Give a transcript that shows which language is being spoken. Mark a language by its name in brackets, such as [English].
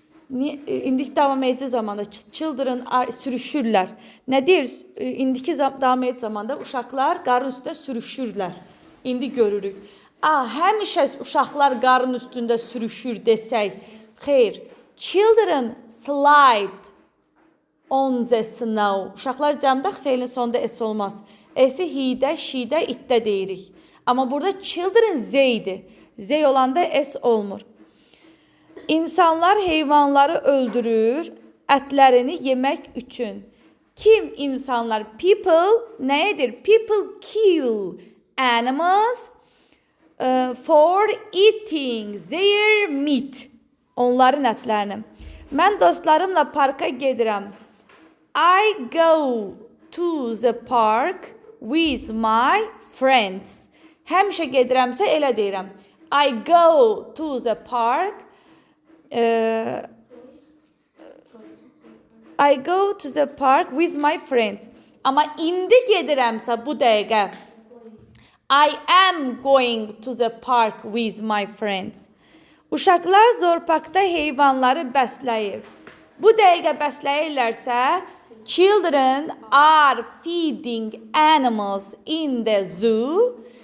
[Azerbaijani] İndiki davam edici zamanda children sürüşürlər. Nə deyir? İndiki davam edici zamanda uşaqlar qarın üstündə sürüşürlər. İndi görürük. Həmişə uşaqlar qarın üstündə sürüşür desək. Xeyr. [English] Children slide on the snow. [Azerbaijani] Uşaqlar cəmdə feilin sonunda s olmaz. S-i hidə, şidə, itdə deyirik. Amma burada children z-dir. Z olanda s olmur. İnsanlar heyvanları öldürür, ətlərini yemək üçün. Kim insanlar? People nədir? [English] People kill animals for eating their meat. [Azerbaijani] Onların ətlərini. Mən dostlarımla parka gedirəm. [English] I go to the park with my friends. [Azerbaijani] Həmişə gedirəmsə elə deyirəm. [English] I go to the park. I go to the park with my friends. [Azerbaijani] Amma indi gedirəmsə bu dəqiqə. [English] I am going to the park with my friends. [Azerbaijani] Uşaqlar zorpaqda heyvanları bəsləyir. Bu dəqiqə bəsləyirlərsə, [English] children are feeding animals in the zoo.